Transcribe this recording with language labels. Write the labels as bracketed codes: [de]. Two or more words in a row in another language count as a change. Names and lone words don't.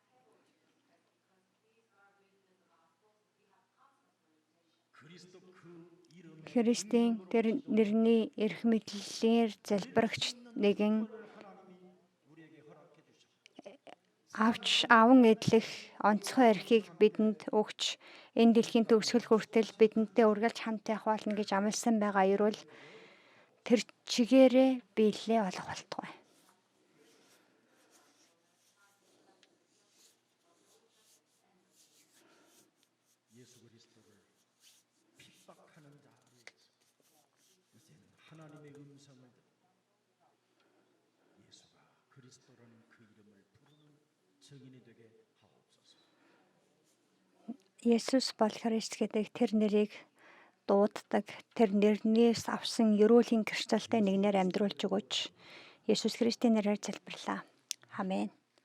[mn] Христийн тэр нэрний эрх мэдлэлээр залбирагч нэгэн аван эдлэх онцгой эрхийг бидэнд өгч энэ дэлхийн төгсгөл хүртэл бидэнтэй үргэлж хамт байх болно гэж амласан байгаа ерөөл тэр чигээрээ биелээ олох болтугай. [ko] 하나님의 음성을 예수가 그리스도라는 그 이름을 부르는 증인이 되게 하옵소서. [mn] Есүс бол Христ гэдэг тэр нэрийг дууддаг, тэр нэрнээс авсан ерөөлийн гэрчлэлтэй нэгнээр амьдруулж өгөөч. Есүс Христийн нэрээр залбирлаа. Амен.